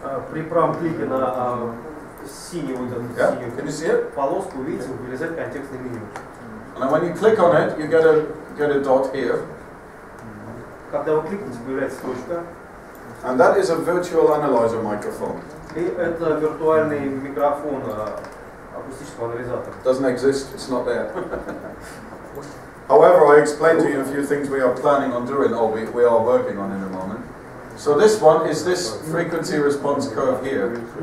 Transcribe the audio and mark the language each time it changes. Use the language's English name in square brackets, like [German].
[Russian] При правом клике на синюю вот эту синюю полоску, видите, вылезает контекстное меню. [English] And when you click on it, you get a dot here. [Russian] Когда вы кликните, появляется точка. [English] And that is a virtual analyzer microphone. [Russian] И это виртуальный микрофон акустического анализатора. [English] Doesn't exist, it's not there. However, I explained to you a few things we are planning on doing, or we are working on in a moment. So this one is this frequency response curve here.